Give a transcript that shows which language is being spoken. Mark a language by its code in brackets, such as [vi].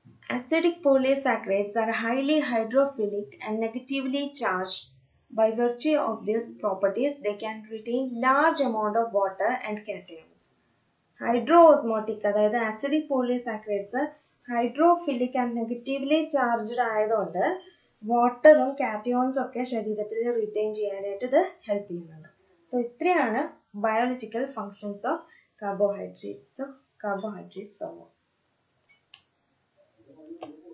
[en] Acidic polysaccharides are highly hydrophilic and negatively charged. By virtue of these properties, they can retain large amount of water and cations. [ml] Hydroosmotic അതായത് [en] acidic polysaccharides hydrophilic and negatively charged [ml] ആയതുകൊണ്ട് വാട്ടറും കാറ്റയോൺസും ഒക്കെ ശരീരത്തിൽ retain ചെയ്യാനായിട്ട് ഇത് help ചെയ്യുന്നുണ്ട്. [en] so [ml] ഇത്രയാണ് [en] biological functions of carbohydrates. So carbohydrates over.